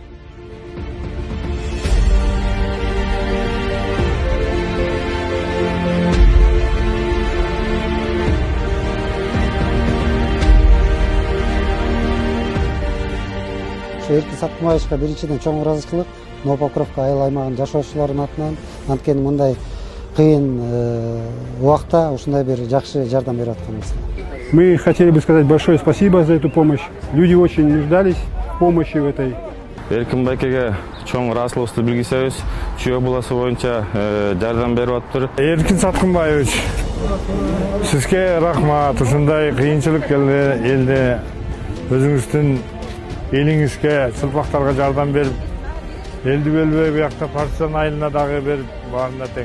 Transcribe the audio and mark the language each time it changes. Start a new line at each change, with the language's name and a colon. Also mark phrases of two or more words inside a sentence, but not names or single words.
Kyrgyz: Эркин Саткынбаевичке биринчиден чоң ыраазычылык, Новопокровка айыл аймагынын жашоочуларынын атынан, анткени мындай кыйын убакта ушундай бир жакшы жардам берип атканыбызга.
Russian: Мы хотели бы сказать большое спасибо за эту помощь. Люди очень нуждались в помощи в этой.
Kyrgyz: Эркин байкеге чоң ыраазычылыгыбызды билгизебиз. Чүй обласу боюнча жардам берип атыптыр. Эркин Саткынбаевич, сизге рахмат. Ушундай кыйынчылык элде өзүңүздүн элиңизге, сылпактарга жардам берип, элди бөлбөй буякта партизан айылына дагы берип, баарына тең.